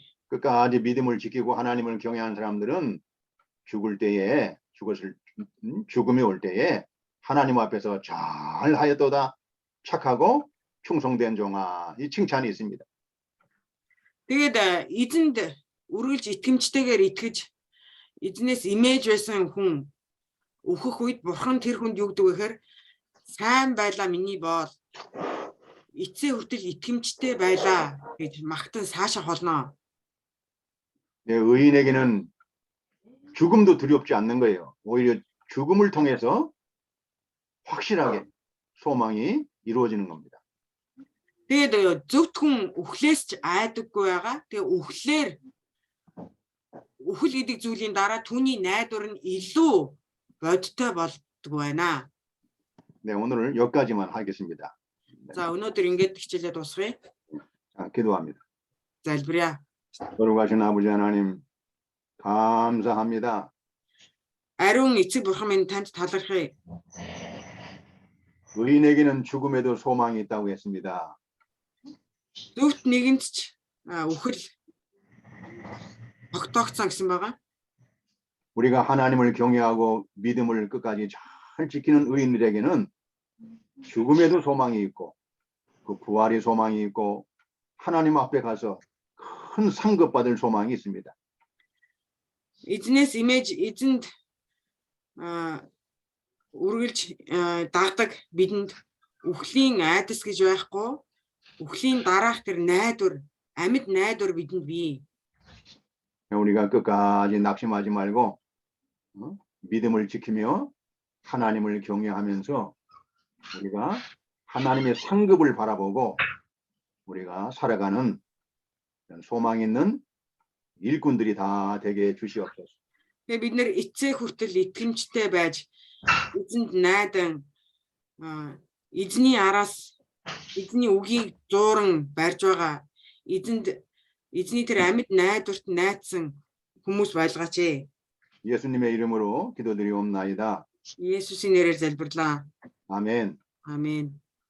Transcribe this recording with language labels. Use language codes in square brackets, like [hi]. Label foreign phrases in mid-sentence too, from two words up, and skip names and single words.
[ko] 끝까지 믿음을 지키고 하나님을 경외하는 사람들은 죽음이 올 때에 하나님 앞에서 잘 하였도다 착하고 충성된 종아 이 칭찬이 있습니다. [mn] Тэгээд эзэнд үргэлж итгэмжтэйгээр итгэж эзнээс имэж байсан хүн өөхөх үед Бурхан тэр хүнд юу гэдэг вэ гэхээр сайн байлаа миний боол эцсийн хүртэл итгэмжтэй байлаа гэж магтан саашаа холноо. [ko] 의인에게는 죽음도 두렵지 않는 거예요. 오히려 죽음을 통해서 확실하게 소망이 이루어지는 겁니다. [mn] Тэгээд зөвхт хүн үхлээс ч айдаггүй байгаа. Тэгээ үхэл гэдэг зүйлийн дараа түүний найдвар нь илүү бодтой болдгоо байна. [ko] 네, 오늘은 여기까지만 하겠습니다. [mn] За өнөөдөр ингэж хичээлээ дуусгая. [ko] 자, 기도합니다. [mn] залбирая. [ko] 거룩하신 아버지 하나님 감사합니다. [mn] Ариун эцэг бурхан минь танд талархъя. [ko] 의인에게는 죽음에도 소망이 있다고 했습니다. [mn] Зөвхт нэгэнд ч үхэл тогтоогдсон гэсэн байгаа. [ko] 우리가 하나님을 경외하고 믿음을 끝까지 잘 지키는 의인들에게는 죽음에도 소망이 있고 그 부활의 소망이 있고 하나님 앞에 가서 큰 상급 받을 소망이 있습니다. [mn] Эзнээс имэж эзэнд үргэлж дагдаг бидэнд үхлийн айдас гэж байхгүй, үхлийн дараах тэр найдвар, амьд найдвар бидэнд бий. [ko] 우리가 끝까지 낙심하지 말고 믿음을 지키며 하나님을 경외하면서 우리가 하나님의 상급을 바라보고 우리가 살아가는 소망 있는 일꾼들이 다 되게 주시옵소서. [mn] Бид нэр эцээ хүртэл итгэмжтэй байж эзэнд найдан эзний араас эзний үгийг зууран барьж байгаа эзний тэр амьд найдварт найдсан хүмүүс байлгаач ээ. [ko] 예수님의 이름으로 기도드리옵나이다. [mn] Есүсийн нэрээр залбирлаа. [ko] 아멘. [mn] Амен.